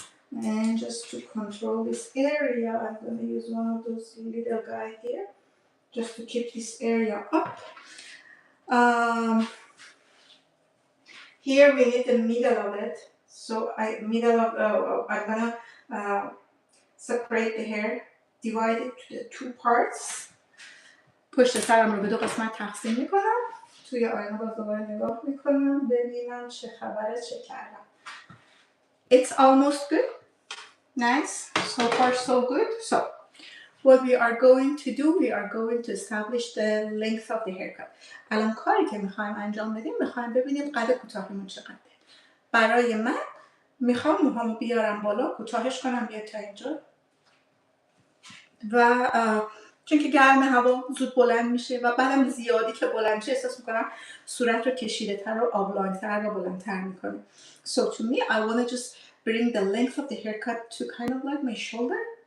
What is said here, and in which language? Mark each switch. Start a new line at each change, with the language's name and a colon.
English: And just to control this area, I'm going to use one of those little guy here just to keep this area up. Here we need the middle of it. So I'm gonna separate the hair, divide it to the two parts.
Persian: پشت سرم رو به دو قسمت تقسیم میکنم. توی آینه باز دوباره نگاه میکنم ببینم چه خبره، چه کردم.
English: It's almost good. Nice. So far so good. So what we are going to do, we are going to establish the length of the haircut.
Persian: الان کاری که میخوایم انجام بدیم، میخوایم ببینیم قد کوتاهیمون چقدره. برای من میخوام موهامو بیارم بالا، کوتاهش کنم بیاد تا اینجا و چون که گرم هوا زود بلند میشه و بعدم زیادی که بلند میشه احساس میکنم صورت رو کشیده تر و آبلانتر و بلندتر میکنه.
English: So to me, I want to just bring the length of the haircut to kind of like my shoulder.